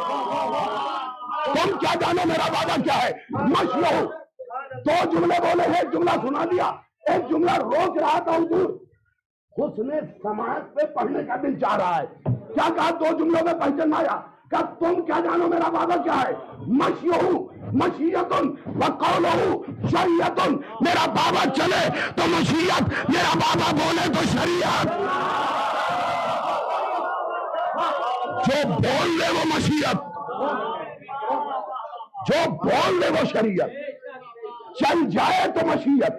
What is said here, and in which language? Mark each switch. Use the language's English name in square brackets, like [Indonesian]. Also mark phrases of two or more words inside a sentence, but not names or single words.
[Urdu] تم کیا جانو میرا وعدہ کیا ہے. مشیو 2 جملے بولے ہیں, ایک جملہ سنا دیا, ایک جملہ روک رہا تھا حضور. حسن سماعت پہ پڑھنے کا دل چاہ رہا ہے. کیا کہا 2 جملوں میں پہچان آیا. کہ تم کیا جانو میرا وعدہ کیا ہے. [Arabic] مشیو مشیتن وقولہ شریعتن. [Urdu] میرا بابا چلے تو مشیت, میرا بابا بولے تو شریعت. جو بول لے وہ مشیت, جو بول لے وہ شریعت, چل جائے تو مشیت.